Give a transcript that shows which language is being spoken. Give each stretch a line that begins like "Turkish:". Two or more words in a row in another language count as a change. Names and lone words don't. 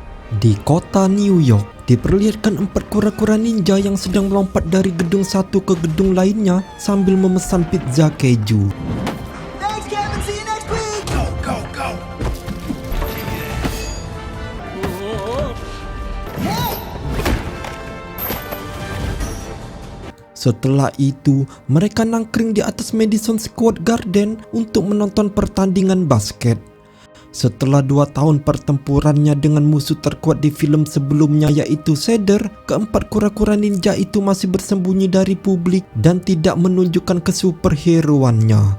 Indonesian: Di kota New York, diperlihatkan 4 kura-kura ninja yang sedang melompat dari gedung satu ke gedung lainnya sambil memesan pizza keju.
English: Thanks, Kevin. See you next week. Go, go, go.
Indonesian: Setelah itu, mereka nangkring di atas Madison Square Garden untuk menonton pertandingan basket. Setelah 2 tahun pertempurannya dengan musuh terkuat di film sebelumnya yaitu Shredder, keempat kura-kura ninja itu masih bersembunyi dari publik dan tidak menunjukkan kesuperheroannya.